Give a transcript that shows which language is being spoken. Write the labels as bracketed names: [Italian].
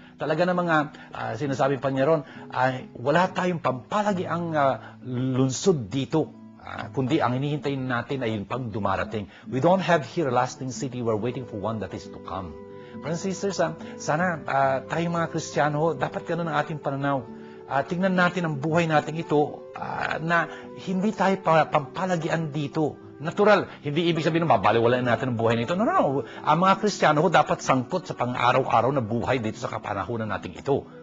[Filipino] Talaga na mga sinasabi pa niya ron, wala tayong pampalagiang lunsod dito. Kundi ang hinihintay natin ay yung pag dumarating. [English] We don't have here a lasting city. We're waiting for one that is to come. Brothers and sisters, [Filipino] sana tayong mga Kristiyano, dapat ganun ang ating pananaw. Tingnan natin ang buhay natin ito na hindi tayo pampalagian dito. Natural, hindi ibig sabihin na mabaliwalain natin ang buhay nito. No. Ang mga Kristiyano dapat sangkot sa pang-araw-araw na buhay dito sa kapanahunan natin ito.